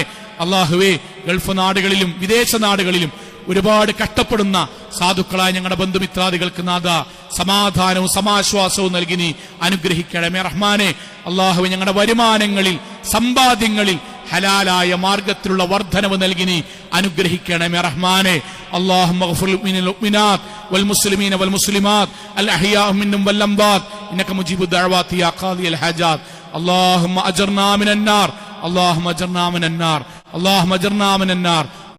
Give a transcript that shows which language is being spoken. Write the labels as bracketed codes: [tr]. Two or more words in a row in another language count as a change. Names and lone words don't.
[ml] അല്ലാഹുവേ, ഗൾഫ് നാടുകളിലും വിദേശ നാടുകളിലും ഒരുപാട് കഷ്ടപ്പെടുന്ന സാധുക്കളായ ഞങ്ങളുടെ ബന്ധുമിത്രാദികൾക്ക് നാഥ സമാധാനവും സമാശ്വാസവും നൽകി നീ അനുഗ്രഹിക്കണമേ റഹ്മാനെ. അല്ലാഹുവേ, ഞങ്ങളുടെ വരുമാനങ്ങളിൽ, സമ്പാദ്യങ്ങളിൽ ഹലാലായ മാർഗത്തിലുള്ള വർധനവ് നൽകി നീ അനുഗ്രഹിക്കണമേ റഹ്മാനെ. [ar] اللهم اغفر للمؤمنات والمسلمين والمسلمات الأحياء منهم والأموات إنك مجيب الدعوات يا قاضي الحاجات. اللهم أجرنا من النار، اللهم أجرنا من النار، اللهم أجرنا من النار.